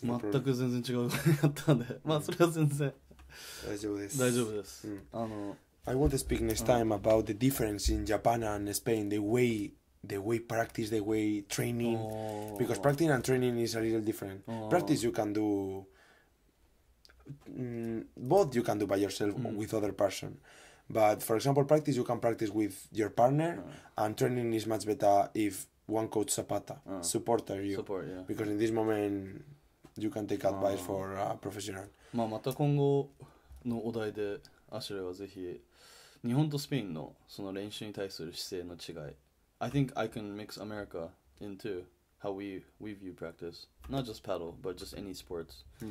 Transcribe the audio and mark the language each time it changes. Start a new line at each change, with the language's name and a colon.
Japanese: 全く全然違うことになったんで、それは全然大丈夫です。大丈夫です。
English: I want to speak next time about the difference in Japan and Spain, the way practice, the way training, because practice and training is a little different. Practice you can do, both you can do by yourself or with other person. But for example, practice you can practice with your partner, and training is much better if one coach supporter you, because in this moment you can take advice for a professional.
Japanese: また今後のお題でアシュレはぜひ日本とスペインのその練習に対する姿勢の違い。
English: I think I can mix America into how we view practice, not just paddle, but just any sports.